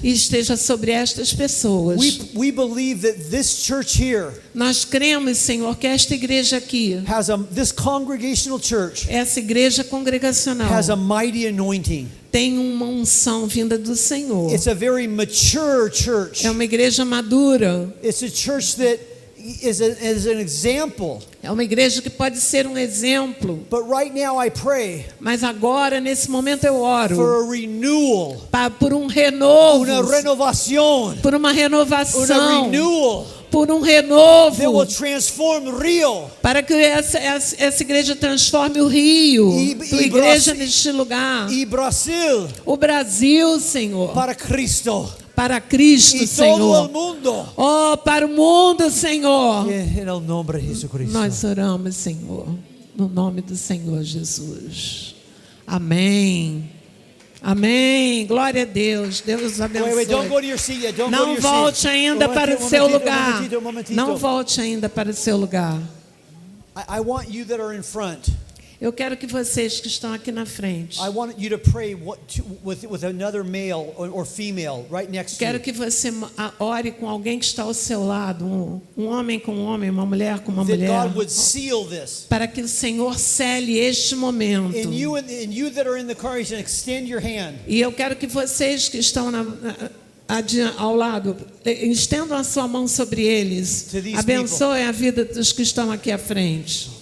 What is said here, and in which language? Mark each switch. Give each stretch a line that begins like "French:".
Portuguese: e esteja sobre estas pessoas.
English: We believe that this church here
Portuguese: Nós cremos, Senhor, que esta igreja aqui,
English: has this congregational church
Portuguese: essa igreja congregacional,
English: has a mighty anointing.
Portuguese: tem uma unção vinda do Senhor.
English: It's a very mature church.
Portuguese: É uma igreja madura.
English: It's a church that is an example.
Portuguese: É uma igreja que pode ser um exemplo.
English: But right now I pray
Portuguese: Mas agora, nesse momento, eu oro
English: for a renewal,
Portuguese: por um renovo,
Spanish: una renovación,
Portuguese: por uma
Spanish: una
Portuguese: renovação,
English: renewal
Portuguese: por um
English: that will
Portuguese: renovo,
English: transform Rio.
Portuguese: para que essa igreja transforme o Rio, tua igreja neste lugar.
Spanish: Y Brasil
Portuguese: O Brasil, Senhor,
Spanish: para Cristo.
Portuguese: para Cristo,
Spanish: Y todo el
Portuguese: Senhor.
Spanish: mundo.
Portuguese: Oh, para o mundo, Senhor.
Spanish: En el nombre de Jesucristo.
Portuguese: Nós oramos, Senhor, no nome do Senhor Jesus. Amém. Amém. Glória a Deus. Deus abençoe.
English: Wait, don't go to your seat yet. Don't go to
Portuguese: Não
English: your
Portuguese: volte
English: seat.
Portuguese: ainda para o seu lugar.
Spanish: Um momentito.
Portuguese: Não volte ainda para o seu lugar.
English: I want you that are in front.
Portuguese: Eu quero que vocês que estão aqui na frente,
English: I want you to pray with another male or female right next to
Portuguese: quero
English: you.
Portuguese: que você ore com alguém que está ao seu lado, um homem com um homem, uma mulher com uma
English: That
Portuguese: mulher,
English: God would seal this.
Portuguese: para que o Senhor cele este momento.
English: And you that are in the congregation, extend your hand.
Portuguese: E eu quero que vocês que estão ao lado, estendam a sua mão sobre eles.
English: To these
Portuguese: Abençoe a vida dos que estão aqui à frente.